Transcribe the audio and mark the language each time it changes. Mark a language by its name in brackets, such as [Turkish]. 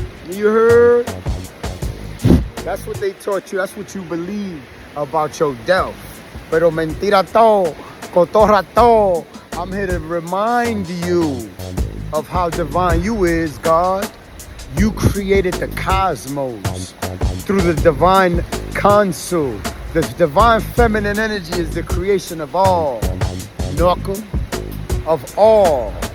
[English] You heard? That's what they taught you. That's what you believe about your self. [Spanish] Pero mentira todo, cotorra todo. [English] I'm here to remind you of how divine you is, God. You created the cosmos through the divine council. The divine feminine energy is the creation of all. Knuckle. Of all.